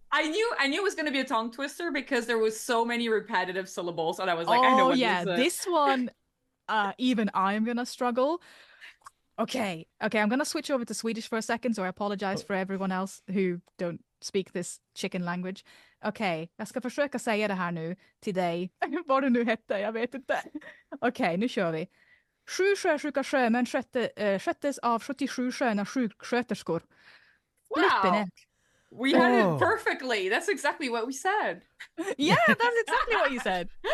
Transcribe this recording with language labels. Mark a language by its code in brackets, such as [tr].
[en] I knew it was going to be a tongue twister because there was so many repetitive syllables, and I was like, I know what this one. Even I am gonna struggle. Okay, I'm gonna switch over to Swedish for a second, so I apologize for everyone else who don't speak this chicken language. [sv] Okej, jag ska försöka säga det här nu till dig. Vad det nu hette, jag vet inte. Okej, nu kör vi. 7 sjösjuka sjömän sköttes av 77 sköna sjuksköterskor. [en] Wow! We had it perfectly. That's exactly what we said. Yeah, that's exactly what you said.